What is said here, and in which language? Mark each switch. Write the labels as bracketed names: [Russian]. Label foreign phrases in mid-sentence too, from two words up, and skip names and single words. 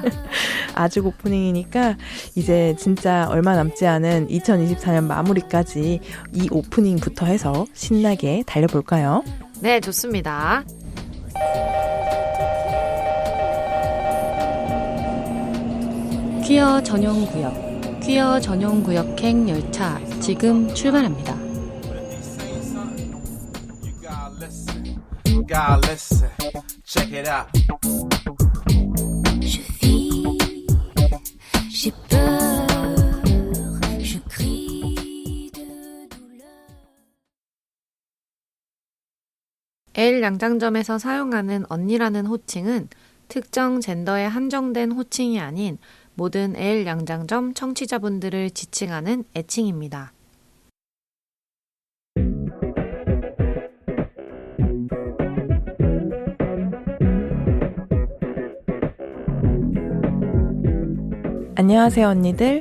[Korean] 아직 오프닝이니까 이제 진짜 얼마 남지 않은 2024년 마무리까지 이 오프닝부터 해서 신나게 달려볼까요? 네, 좋습니다. 퀴어 전용 구역, 퀴어 전용 구역행 열차 지금 출발합니다. [English] God, listen, check it out. [French] Je vis, j'ai peur, je crie de douleur. [Korean] L 양장점에서 사용하는 언니라는 호칭은 특정 젠더에 한정된 호칭이 아닌 모든 L 양장점 청취자분들을 지칭하는 애칭입니다. 안녕하세요 언니들.